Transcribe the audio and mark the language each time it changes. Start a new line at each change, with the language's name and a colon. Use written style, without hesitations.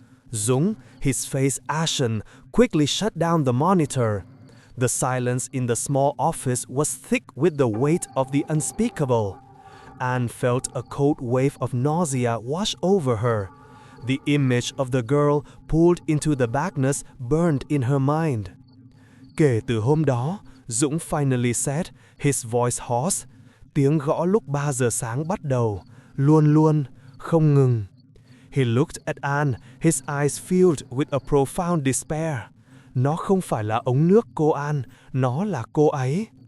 English: Dũng, his face ashen, quickly shut down the monitor. The silence in the small office was thick with the weight of the unspeakable. Anne felt a cold wave of nausea wash over her. The image of the girl pulled into the darkness burned in her mind.
Vietnamese: Kể từ hôm đó,
English: Dũng finally said, his voice hoarse,
Vietnamese: tiếng gõ lúc 3 giờ sáng bắt đầu, luôn luôn, không ngừng.
English: He looked at Anne, his eyes filled with a profound despair.
Vietnamese: Nó không phải là ống nước cô Anne, nó là cô ấy.